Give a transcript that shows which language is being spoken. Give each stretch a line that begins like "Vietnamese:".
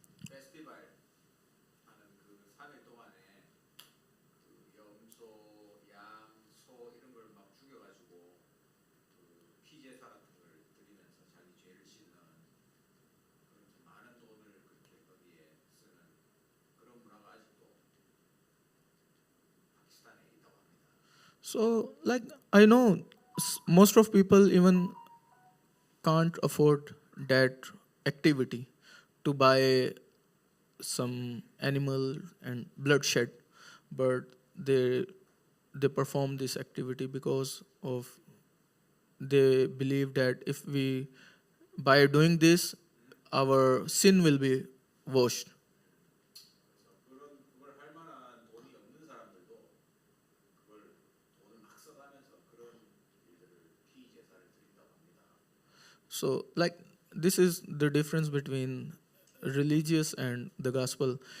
Korean: 페스티벌 하는 그 3일 동안에 그 염소, 양, 소 이런 걸 막 죽여가지고 그 피제사 같은 걸 드리면서 자기 죄를 씻는 그런 좀 많은 돈을 그렇게 거기에 쓰는 그런 문화가 아직도 파키스탄에 있다고 합니다.
English: So, like, I know most of people even can't afford that activity to buy some animal and bloodshed, but they perform this activity because of they believe that if we by doing this our sin will be washed.
Korean: 그래서 그걸 할 만한 돈이 없는 사람들도 그걸 돈을 막 써가면서 그런 일들을 피제사를 드린다고 합니다.
English: So, like, this is the difference between religious and the gospel.